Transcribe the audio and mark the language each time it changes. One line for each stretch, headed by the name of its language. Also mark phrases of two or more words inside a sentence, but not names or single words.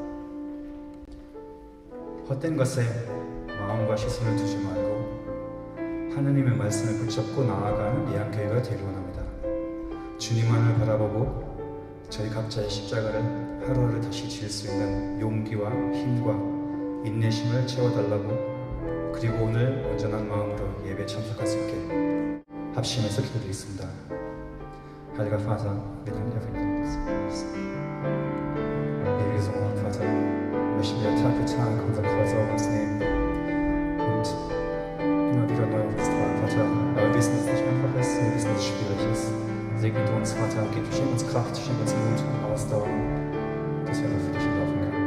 Korean: 헛된 것에 마음과 시선을 두지 말고 하느님의 말씀을 붙잡고 나아가는 예안교회가 되기를 원합니다. 주님만을 바라보고 저희 각자의 십자가를 하루하루 다시 지을 수 있는 용기와 힘과 인내심을 채워달라고, 그리고 오늘 온전한 마음으로 예배에 참석할 수 있게 합심해서 기도드리겠습니다.
German: Heiliger Vater, wir danken dir für dieses Ewiges und Vater, möchten wir Tag für Tag unser Kreuz auf uns nehmen und immer wieder neu auf uns tragen, Vater. Aber wir wissen, dass es nicht einfach ist, wir wissen, dass es schwierig ist. Segne du uns, Vater, schenk uns Kraft, schenk uns Mut und Ausdauer, dass wir einfach für dich laufen können.